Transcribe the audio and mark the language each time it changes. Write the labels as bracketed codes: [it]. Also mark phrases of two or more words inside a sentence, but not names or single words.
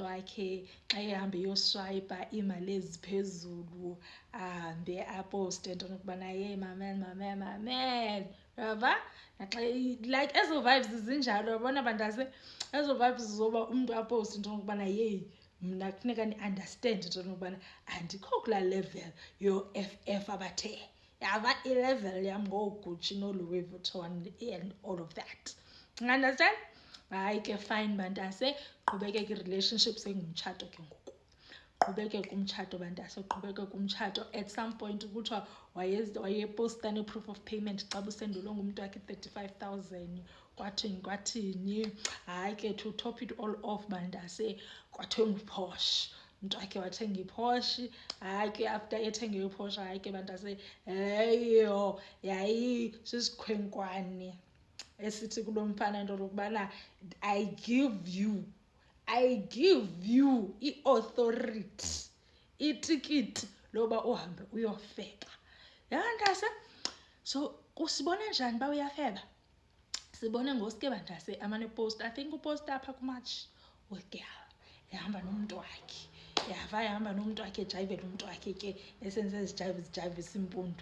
[xh] wakhe, xa ehamba eyoswipa imali eziphezulu ahambe aposte into nokubana ye mamen yaba naxa like ezo vibes zinjalo yabona bantase, ezo vibes zoba umuntu aposte into nokubana ye mna kufuneka ni-understand into nokubana andikho kulaa level yo-FF abathe yaba i-level yam ngooGucci no-Louis Vuitton [en] and all of that. Understand? [xh] Hayi ke fine bantase, qhubekeke i-relationship sengumtshato ke ngoku. Qhubekeke umtshato bantase, qhubekeke umtshato. [en] At some point [xh] kuthiwa wayeposta ne- [en] proof of payment [xh] xa busendulwe ngumuntu wakhe 35,000. Kwathini hayi ke [en] to top it all off [xh] bantase kwathenga uPorsche. Umuntu wakhe wathenga iPorsche, hayi ke after ethenge iPorsche hayi ke bantase heyo yayi sisikhwenkwane esithi kulo mfana into lokubana [en] I give you [xh] i-authority, itikiti loba uhambe uyofeba. Yabantase, so kusibona njani ba uyafeba? Sibone ngosuke bantase amane-post, [en] I think [xh] upost apha kuMatch ugirl ehamba nomuntu wakhe. Yahamba nomuntu wakhe ejayivela umuntu wakhe ke esenze zijayivisa impundu.